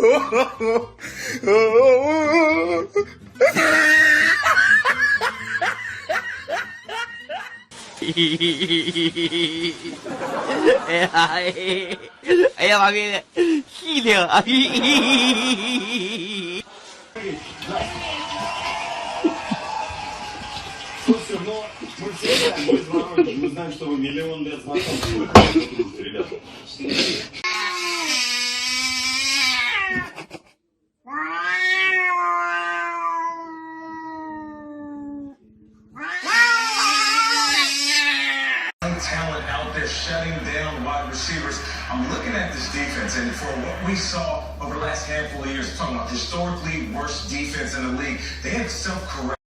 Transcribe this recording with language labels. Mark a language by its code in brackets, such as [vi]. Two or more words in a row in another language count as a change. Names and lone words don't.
[es] Ella va bien. Gilio. [ru] Слушайте, ну, мы все знаем, мы из Воронежа, мы знаем, что вы миллион лет знакомы, ребята. [en] Talent out there shutting down wide receivers. I'm looking at this defense, and for what we saw over the last handful of years, talking about historically worst defense in the league, they had self-correct.